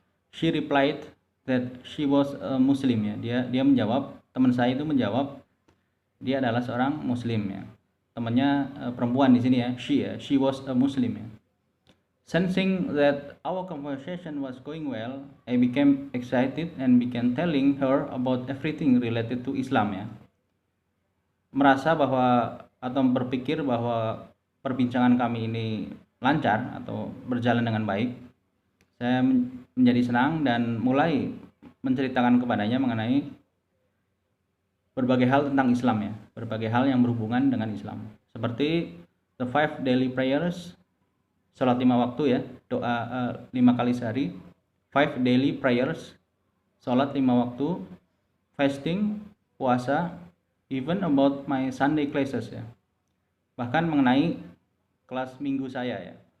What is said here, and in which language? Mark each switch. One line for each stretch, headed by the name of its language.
English: She replied that she was a Muslim ya.
Indonesian: Dia menjawab, teman saya itu menjawab dia adalah seorang Muslim ya. Temannya perempuan di sini ya,
English: she was a Muslim
Indonesian: ya.
English: Sensing that our conversation was going well, I became excited and began telling her about everything related to Islam ya.
Indonesian: Merasa bahwa atau berpikir bahwa perbincangan kami ini lancar atau berjalan dengan baik, saya menjadi senang dan mulai menceritakan kepadanya mengenai berbagai hal tentang Islam ya, berbagai hal yang berhubungan dengan Islam, seperti
English: the 5 daily prayers, sholat 5 waktu ya, doa 5 kali sehari, 5 daily prayers, sholat 5 waktu, fasting, puasa, even about my Sunday classes
Indonesian: ya, bahkan mengenai kelas minggu saya ya.